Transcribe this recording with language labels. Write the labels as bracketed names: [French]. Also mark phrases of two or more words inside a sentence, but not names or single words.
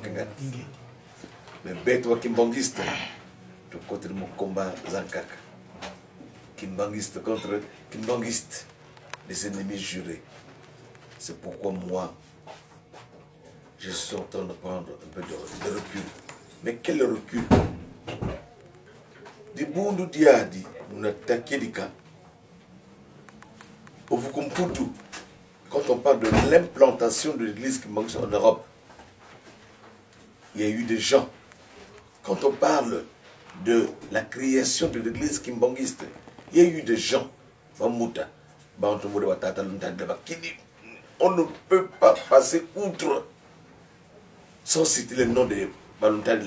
[French] Mais Beto kimbangiste, de côté de mon combat Zankaka. Kimbangiste contre kimbangiste, les ennemis jurés. C'est pourquoi moi, je suis en train de prendre un peu de recul. Mais quel recul? [Kongo] Di bundu diadi, muna takidika. [French] Pour vous comprendre tout, quand on parle de l'implantation de l'église kimbangiste en Europe, il y a eu des gens. Quand on parle de la création de l'église kimbangiste, il y a eu des gens, on ne peut pas passer outre sans citer le nom de Balontadela.